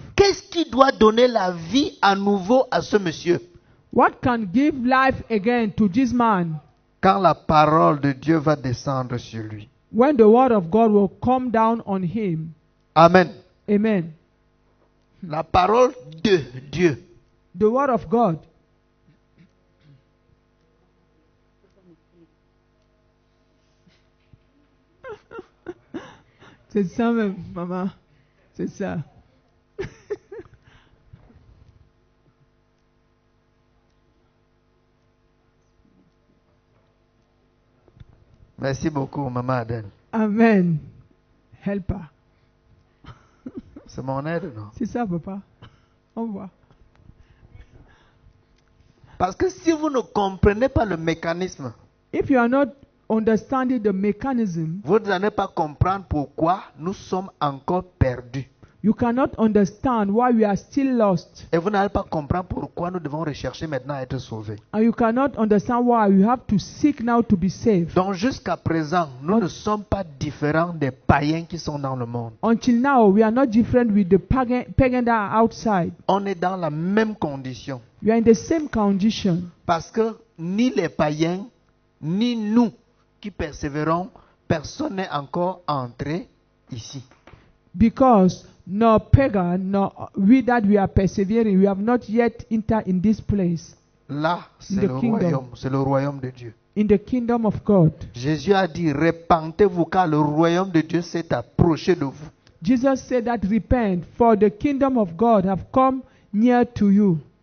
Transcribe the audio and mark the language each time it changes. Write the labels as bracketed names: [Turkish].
[French] Qu'est-ce qui doit donner la vie à nouveau à ce monsieur? [English] What can give life again to this man? [French] Quand la parole de Dieu va descendre sur lui. [English] When the word of God will come down on him. [French] Amen. [English] Amen. [French] La parole de Dieu. [English] The word of God. [French] C'est ça même, maman. C'est ça. Merci beaucoup, maman Adèle. [English] Amen. Helper. [French] C'est mon aide, non? C'est ça, papa. On voit. Parce que si vous ne comprenez pas le mécanisme, [English] If you are not understanding the mechanism, [French] vous n'allez pas comprendre pourquoi nous sommes encore perdus. [English] you cannot understand why we are still lost. [French] Et vous n'allez pas comprendre pourquoi nous devons rechercher maintenant à être sauvés. [English] And you cannot understand why we have to seek now to be saved. [French] Donc jusqu'à présent, nous ne sommes pas différents des païens qui sont dans le monde. [English] Until now, we are not different with the pagan that are outside. [French] On est dans la même condition. [English] We are in the same condition. [French] Parce que ni les païens, ni nous qui persévérons, personne n'est encore entré ici. [English] Because no pagan, nor we that we are persevering, we have not yet entered in this place, [French] Là, c'est [English] In the [French] le [English] kingdom. [French] royaume, c'est le royaume de Dieu. [English] in the kingdom of God. [French] Jésus a dit, répentez-vous car le royaume de Dieu s'est approché de vous. [English] Jesus said that repent, for the kingdom of God have come near to you.